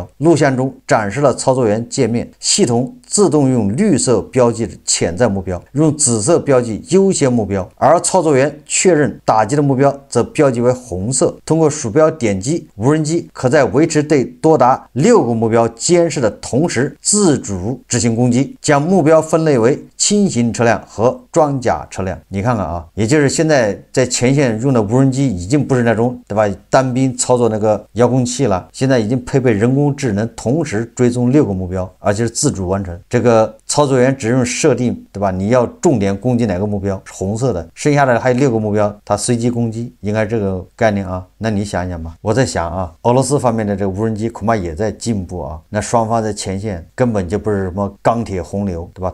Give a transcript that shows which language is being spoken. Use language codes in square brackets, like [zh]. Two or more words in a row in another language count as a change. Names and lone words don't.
[zh] 錄像中展示了操作員界面，系統自動用綠色標記潛在目標，用紫色標記優先目標，而操作員確認打擊的目標則標記為紅色。通過鼠標點擊，無人機可在維持對多達6個目標監視的同時，自主執行攻擊，將目標分類為輕型車輛和裝甲車輛。你看看啊，也就是現在在前線用的無人机已經不是那種对吧单兵操作那个遥控器了，现在已经配備人工智能，同時追蹤6個目標，而且是自主完成。這個操作員只用設定，對吧？你要重點攻擊哪個目標，紅色的，剩下的還有6個目標，它隨機攻擊，應該是這個概念啊。那你想一想吧，我在想啊，俄羅斯方面的這個無人機恐怕也在進步啊。那雙方在前線根本就不是什麼鋼鐵洪流，對吧？